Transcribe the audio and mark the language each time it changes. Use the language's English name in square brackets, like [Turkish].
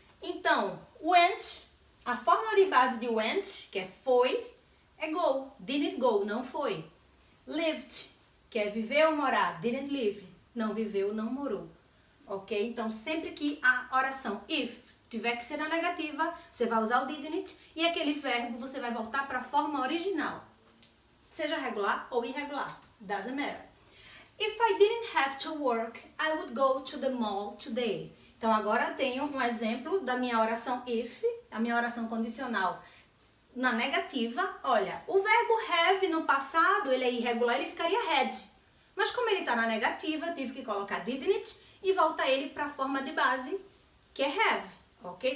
[Portuguese] Então, went, a forma de base de went, que é foi, é go, didn't go, não foi. Lived, que é viver ou morar, didn't live, não viveu, não morou. Ok? Então, sempre que a oração if tiver que ser na negativa, você vai usar o didn't e aquele verbo você vai voltar para a forma original. Seja regular ou irregular, [English] doesn't matter. If I didn't have to work, I would go to the mall today. [Portuguese] Então, agora eu tenho um exemplo da minha oração if, a minha oração condicional na negativa. Olha, o verbo have no passado, ele é irregular, ele ficaria had. Mas como ele está na negativa, eu tive que colocar didn't e voltar ele para a forma de base, que é have, ok?